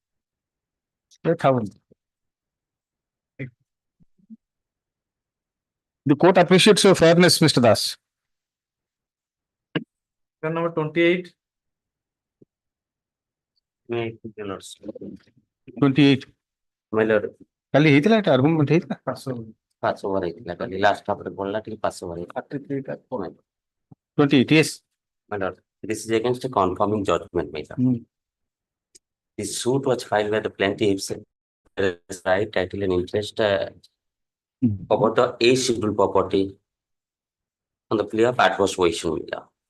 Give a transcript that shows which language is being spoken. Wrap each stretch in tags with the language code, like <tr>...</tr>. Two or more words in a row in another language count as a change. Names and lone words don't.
<en>The court appreciates your fairness, Mr. Das. Number 28. 28. My lord.</en> <or>Kali ହେଇଥିଲା ଏଟା argument ହେଇଥିଲା?</or> <en>Pass over</en> <or>ହେଇଥିଲା କାଲି</or> <en>last half</en> <or>ରେ ପଡିଲା ଟିକେ</or> <en>pass over</en> <or>ହେଇଥିଲା.</or> <en>28, yes. My lord, this is against a confirming judgment, my lord. This suit was filed by the plaintiffs, right, title and interest about the A scheduled property on the plea of adverse possession, my lord.</en>